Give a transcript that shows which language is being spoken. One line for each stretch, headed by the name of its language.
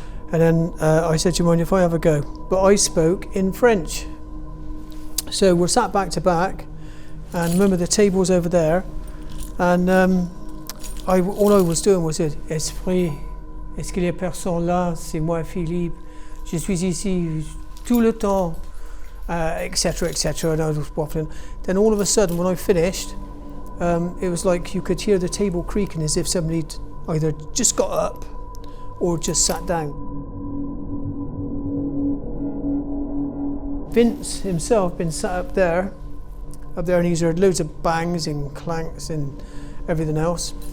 English: And then I said, do you mind if I have a go? But I spoke in French. So we're sat back to back, and remember the table's over there, and all I was doing was saying,
French: Esprit, est-ce qu'il y a personne là? C'est moi Philippe. Je suis ici tout le temps, etc., etc.
English: And I was waffling. Then all of a sudden, when I finished, it was like you could hear the table creaking as if somebody'd either just got up or just sat down. Vince himself been sat up there, and he's heard loads of bangs and clanks and everything else.